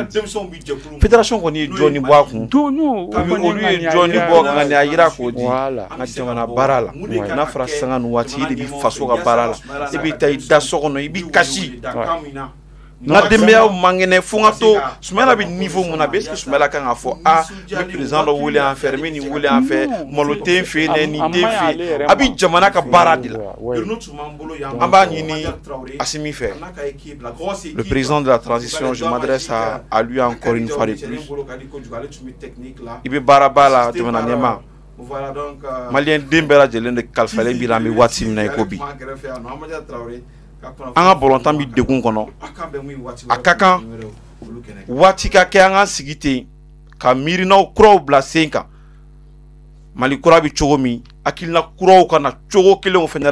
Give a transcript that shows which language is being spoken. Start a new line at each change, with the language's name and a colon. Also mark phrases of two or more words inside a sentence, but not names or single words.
Bambara: fédération kɔni ye jɔni bɔ a kun olu ye jɔni bɔ ka ŋaniya yira k'o di an ka jamana baara la n'a fɔra sanga ni waati i de bɛ faso ka baara la i bɛ taa i da so kɔnɔ i bɛ kasi n ka denbayaw man kɛnɛ fo n ka to Soumaïla bɛ niveau mun na
French: est ce que
Bambara: Soumaïla kan ka fɔ n bɛ président dɔ wele an fɛ n bɛ nin wele an fɛ malo tɛ n fɛ yen nin tɛ n fɛ yen a bɛ jamana ka baara de la an b'a ɲini Assimi fɛ
French: le président de la transition je m'adresse à lui encore une fois de plus
Bambara: i bɛ baaraba la jamana ɲɛma maliyɛn den bɛɛ lajɛlen de kalifalen b'i la an bɛ waati min na i ko bi an ka bɔlɔntan bɛ degun kɔnɔ a ka kan waati ka kɛ an ka sigi ten ka miirinaw kuraw bila sen kan Mali kura bɛ cogo min hakilina kuraw ka na cogo kelenw fɛnɛ